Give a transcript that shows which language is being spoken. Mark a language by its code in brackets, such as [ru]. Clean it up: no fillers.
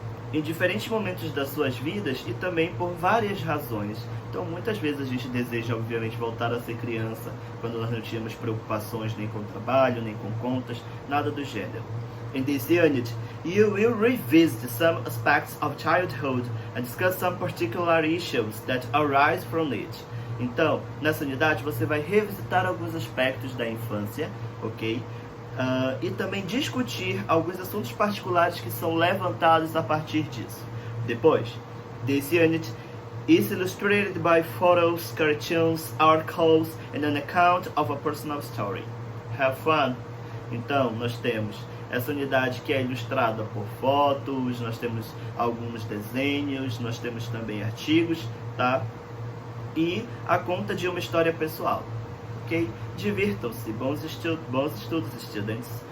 [pt] Em diferentes momentos das suas vidas e também por várias razões. Então, muitas vezes a gente deseja, obviamente, voltar a ser criança, quando nós não tínhamos preocupações nem com trabalho, nem com contas, nada do gênero. [en] In this unit, you will revisit some aspects of childhood and discuss some particular issues that arise from it. [pt] Então, nessa unidade você vai revisitar alguns aspectos da infância, ok? E também discutir alguns assuntos particulares que são levantados a partir disso. [en] Depois, this unit is illustrated by photos, cartoons, articles, and an account of a personal story. Have fun! [pt] Então, nós temos essa unidade que é ilustrada por fotos, nós temos alguns desenhos, nós temos também artigos, tá? E a conta de uma história pessoal, ok? Divirtam-se, bons estudos, students.